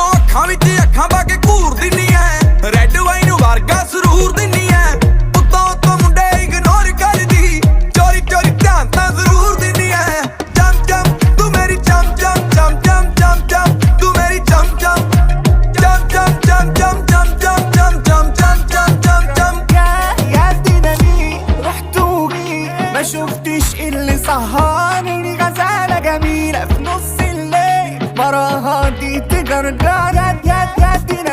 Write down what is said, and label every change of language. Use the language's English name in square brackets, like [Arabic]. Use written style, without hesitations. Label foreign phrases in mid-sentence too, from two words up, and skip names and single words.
[Punjabi] ਅੱਖਾਂ ਵਿੱਚ ਅੱਖਾਂ ਪਾ ਕੇ ਘੂਰ ਦਿੰਨੀ ਐ, [English] red wine [Punjabi] ਵਰਗਾ ਸਰੂਰ ਦਿੰਨੀ ਐ। ਉੱਤੋਂ ਉੱਤੋਂ ਮੁੰਡੇ ਇਗਨੋਰ ਕਰਦੀ, ਚੋਰੀ ਚੋਰੀ ਧਿਆਨ ਤਾਂ ਜ਼ਰੂਰ ਦਿੰਨੀ ਐ। ਚਮ ਚਮ ਤੂੰ ਮੇਰੀ ਚਮ ਚਮ ਚਮ ਚਮ ਚਮ ਚਮ, ਤੂੰ ਮੇਰੀ ਚਮ ਚਮ ਚਮ ਚਮ ਚਮ ਚਮ ਚਮ ਚਮ ਚਮ ਚਮ چم چم چم. [Arabic] يا دينامي رحت وجيت ما شفتش اللي سهرني، غزالة جميلة في نص الليل براها دي تجرجر. يا